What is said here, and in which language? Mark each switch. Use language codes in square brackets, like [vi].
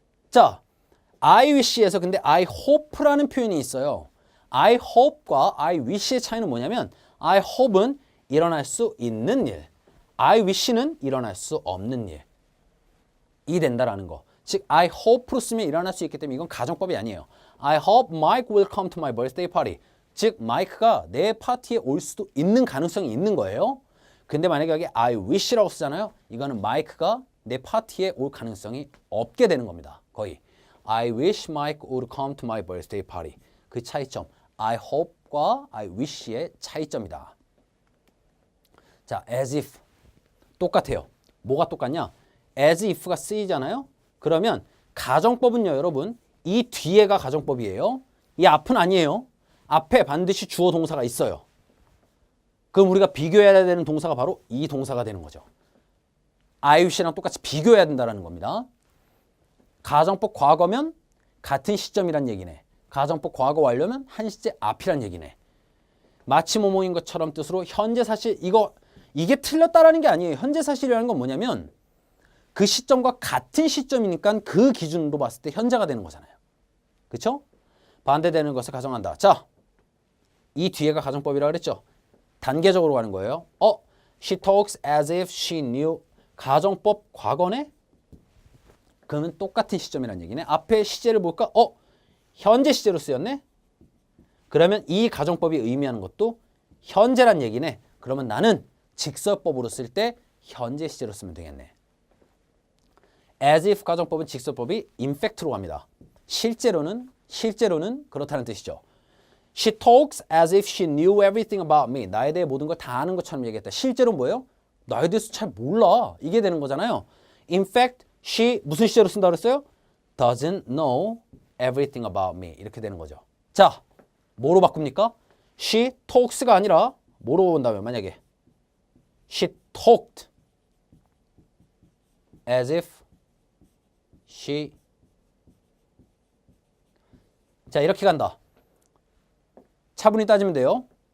[ko] 자, I wish에서 근데 I hope라는 표현이 있어요. I hope과 I wish의 차이는 뭐냐면 I hope은 일어날 수 있는 일, I wish는 일어날 수 없는 일이 된다라는 거. 즉 I hope로 쓰면 일어날 수 있기 때문에 이건 가정법이 아니에요. [en] I hope Mike will come to my birthday party. [ko] 즉 마이크가 내 파티에 올 수도 있는 가능성이 있는 거예요. 근데 만약에 여기 I wish라고 쓰잖아요. 이거는 마이크가 내 파티에 올 가능성이 없게 되는 겁니다. 거의. [en] I wish Mike would come to my birthday party. [ko] 그 차이점. I hope과 I wish의 차이점이다. 자, as if. 똑같아요. 뭐가 똑같냐? as if가 쓰이잖아요. 그러면 가정법은요, 여러분. 이 뒤에가 가정법이에요. 이 앞은 아니에요. 앞에 반드시 주어 동사가 있어요. 그럼 우리가 비교해야 되는 동사가 바로 이 동사가 되는 거죠. I wish랑 똑같이 비교해야 된다는 겁니다. 가정법 과거면 같은 시점이란 얘기네. 가정법 과거 완료면 한 시제 앞이란 얘기네. 마치 뭐뭐인 것처럼 뜻으로 현재 사실 이게 틀렸다라는 게 아니에요. 현재 사실이라는 건 뭐냐면 그 시점과 같은 시점이니까 그 기준으로 봤을 때 현재가 되는 거잖아요. 그렇죠? 반대되는 것을 가정한다. 자, 이 뒤에가 가정법이라고 그랬죠. 단계적으로 가는 거예요. [en] She talks as if she knew. [ko] 가정법 과거네? 그러면 똑같은 시점이란 얘기네. 앞에 시제를 볼까? 현재 시제로 쓰였네? 그러면 이 가정법이 의미하는 것도 현재란 얘기네. 그러면 나는 직설법으로 쓸 때 현재 시제로 쓰면 되겠네. as if 가정법은 직설법이 in fact로 갑니다. 실제로는 그렇다는 뜻이죠. [en] She talks as if she knew everything about me. [ko] 나에 대해 모든 걸 다 아는 것처럼 얘기했다. 실제로 뭐예요? 나에 대해서 잘 몰라. 이게 되는 거잖아요. [en] In fact, she [ko] 무슨 시제로 쓴다고 그랬어요? [en] Doesn't know everything about me. [ko] 이렇게 되는 거죠. 자, 뭐로 바꿉니까? She talks가 아니라 뭐로 본다면 만약에 [en] She talked as if she [ko] 자 이렇게 간다. 차분히 따지면 돼요.